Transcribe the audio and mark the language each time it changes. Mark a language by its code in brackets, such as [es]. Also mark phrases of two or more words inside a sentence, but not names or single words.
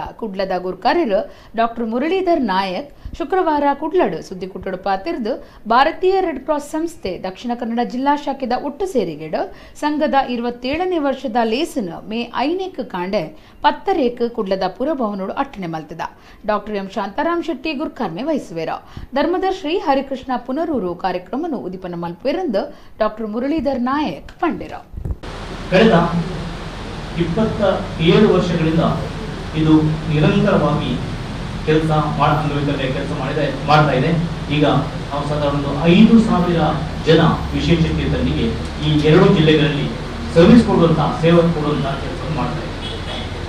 [tcy] ಕುಡ್ಲದ ಗುರುಕಾರ್ಯರು ಡಾಕ್ಟರ್ ಮುರಳೀಧರ್ ನಾಯಕ್ ಶುಕ್ರವಾರ ಕುಡ್ಲಡು ಸುದ್ದಿಕುಟ್ಟಡು ಪಾತಿರ್ದು ಭಾರತೀಯ ರೆಡ್ ಕ್ರಾಸ್ ಸಂಸ್ಥೆ ದಕ್ಷಿಣ ಕನ್ನಡ ಜಿಲ್ಲಾ ಶಾಖೆದ ಒಟ್ಟು ಸೇರಿಗೆಡು ಸಂಘದ 27ನೇ ವರ್ಷದ ಲೇಸನು ಮೇ 5 ಕಾಂಡೆ 10 ಕುಡ್ಲದ ಪುರಭವನೋಡು ಅಟ್ಟಣೆ ಮಲ್ತದ ಡಾಕ್ಟರ್ ಎಂ ಶಾಂತಾರಾಮ್ ಶೆಟ್ಟಿ ಗುರುಕಾರ್ಮೆ ವಹಿಸುವೆರ ಧರ್ಮದ ಶ್ರೀ ಹರಿಕೃಷ್ಣ ಪುನರೂರು ಕಾರ್ಯಕ್ರಮನು ಉದಿಪನ ಮಲ್ಪೆರಂದು ಡಾಕ್ಟರ್ ಮುರಳೀಧರ್ ನಾಯಕ್ ಪಂಡಿರ [kn] ಕಳೆದ 27 ವರ್ಷಗಳಿಂದ ಇದು ನಿರಂತರವಾಗಿ ಕೆಲಸ ಮಾಡ್ತಾ ಇದೆ. ಈಗ ನಾವು ಸಾಧಾರಣ 5,000 ಜನ ವಿಶೇಷ ಚೇತನರಿಗೆ ಈ 2 ಜಿಲ್ಲೆಗಳಲ್ಲಿ ಸರ್ವಿಸ್ ಕೊಡುವಂತಹ ಸೇವೆ ಕೊಡುವಂತಹ ಕೆಲಸ ಮಾಡ್ತಾ ಇದೆ.